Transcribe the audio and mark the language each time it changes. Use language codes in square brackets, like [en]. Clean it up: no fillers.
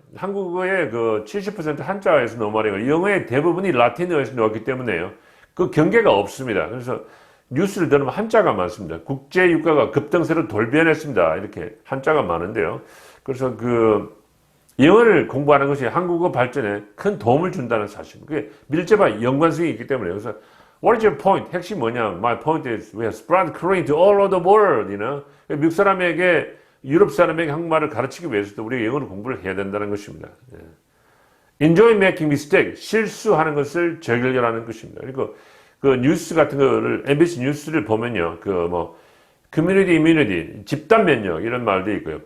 [ko] 한국어의 70% 한자에서 넘어가고 영어의 대부분이 라틴어에서 나왔기 때문에요. 그 경계가 없습니다. 그래서 뉴스를 들으면 한자가 많습니다. 국제유가가 급등세로 돌변했습니다. 이렇게 한자가 많은데요. 그래서 영어를 공부하는 것이 한국어 발전에 큰 도움을 준다는 사실. 그게 밀접한 연관성이 있기 때문에. 그래서 [en] What is your point? [ko] 핵심이 뭐냐? [en] My point is we have spread Korean to all over the world. You know? [ko] 미국 사람에게, 유럽 사람에게 한국말을 가르치기 위해서도 우리가 영어를 공부를 해야 된다는 것입니다. [en] Enjoy making mistake. [ko] 실수하는 것을 즐기려는 것입니다. 그리고 뉴스 같은 거를, MBC 뉴스를 보면요, community immunity, 집단 면역, 이런 말도 있고요.